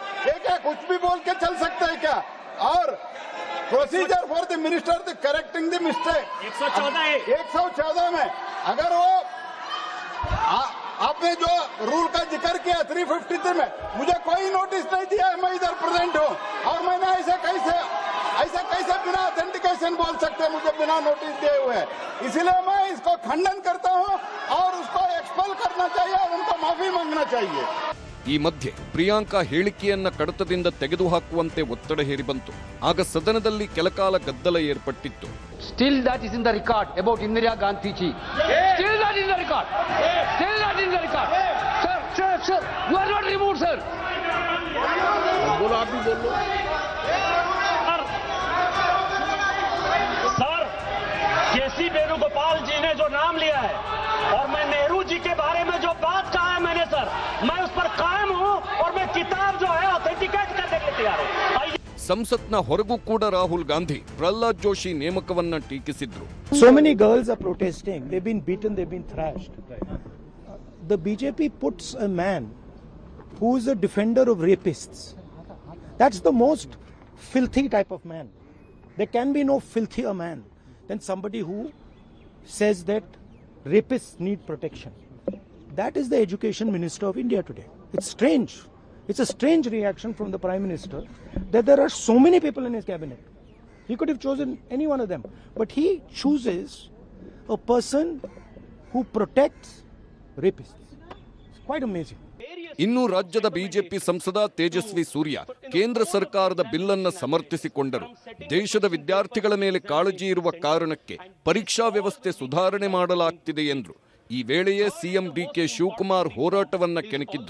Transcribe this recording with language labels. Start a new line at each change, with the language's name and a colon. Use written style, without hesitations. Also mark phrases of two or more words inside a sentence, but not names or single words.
Hindi: ये क्या कुछ भी बोल के चल सकता है क्या? और
English: procedure for the minister the correcting the mistake
Hindi: 114 में अगर वो आपने जो रूल का जिक्र किया 353 में, मुझे कोई नोटिस नहीं दिया है, मैं इधर प्रेजेंट हूँ और मैंने ऐसे कैसे बिना ऑथेंटिकेशन बोल सकते हैं मुझे बिना नोटिस दिए हुए? इसलिए मैं इसको खंडन करता हूँ और उसको एक्सपेल करना चाहिए और उनको माफी मांगना चाहिए।
Kannada: ಈ ಮಧ್ಯೆ ಪ್ರಿಯಾಂಕಾ ಹೇಳಿಕೆಯನ್ನ ಕಡತದಿಂದ ತೆಗೆದುಹಾಕುವಂತೆ ಒತ್ತಡ ಹೇರಿ ಬಂತು. ಆಗ ಸದನದಲ್ಲಿ ಕೆಲಕಾಲ ಗದ್ದಲ ಏರ್ಪಟ್ಟಿತ್ತು.
English: Still that is in the record about Indira Gandhi ji. Still that is in the record. Still that is in the record. Sir, you are not removed, sir.
Hindi: बोलो, आप भी बोलो। सर, केसी वेणुगोपाल जी ने जो नाम लिया है और मैं नेहरू जी के बारे में जो बात कहा है मैंने, सर, मैं उस पर कायम हूं और मैं किताब जो है ऑथेंटिकेट करने के लिए तैयार हूं।
Kannada: ಸಂಸತ್ನ ಹೊರಗೂ ಕೂಡ ರಾಹುಲ್ ಗಾಂಧಿ ಪ್ರಹ್ಲಾದ್ ಜೋಶಿ ನೇಮಕವನ್ನ ಟೀಕಿಸಿದ್ರು.
English: So many girls are protesting. They've been beaten, they've been thrashed. The BJP puts a man who is a defender of rapists. That's the most filthy type of man. There can be no filthier man than somebody who says that rapists need protection. That is the education minister of India today. It's strange. It's a strange reaction from the Prime Minister that there are so many people in his cabinet. He could have chosen any one of them. But he chooses a person who protects rapists. It's quite amazing.
Kannada: ಇನ್ನು ರಾಜ್ಯದ ಬಿಜೆಪಿ ಸಂಸದ ತೇಜಸ್ವಿ ಸೂರ್ಯ ಕೇಂದ್ರ ಸರ್ಕಾರದ ಬಿಲ್ ಅನ್ನು ಸಮರ್ಥಿಸಿಕೊಂಡರು. ದೇಶದ ವಿದ್ಯಾರ್ಥಿಗಳ ಮೇಲೆ ಕಾಳಜಿ ಇರುವ ಕಾರಣಕ್ಕೆ ಪರೀಕ್ಷಾ ವ್ಯವಸ್ಥೆ ಸುಧಾರಣೆ ಮಾಡಲಾಗ್ತಿದೆ ಎಂದರು. ಈ ವೇಳೆಯೇ ಸಿಎಂ ಡಿಕೆ ಶಿವಕುಮಾರ್ ಹೋರಾಟವನ್ನ ಕೆಣಕಿದ್ರು.